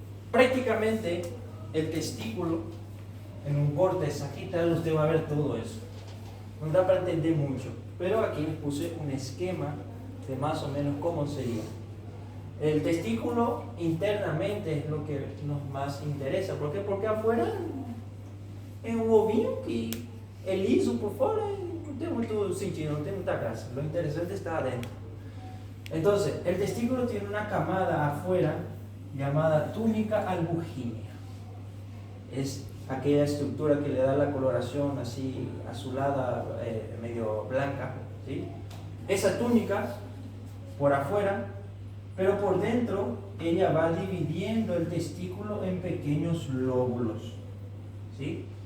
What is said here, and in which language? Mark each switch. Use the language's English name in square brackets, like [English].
[Spanish] Prácticamente el testículo, en un corte sagital, usted va a ver todo eso. No da para entender mucho, pero aquí les puse un esquema de más o menos cómo sería. El testículo internamente es lo que nos más interesa. ¿Por qué? [Portuguese] Porque [Spanish] afuera es un [Portuguese] ovinho y é liso por fora, não tem muito sentido, não tem muita graça. [Spanish] Lo interesante está adentro. Entonces, el testículo tiene una camada afuera llamada túnica albugínea. es aquella estructura que le da la coloración así azulada, medio blanca, ¿sí? Esa túnica por afuera, pero por dentro ella va dividiendo el testículo en pequeños lóbulos, ¿sí?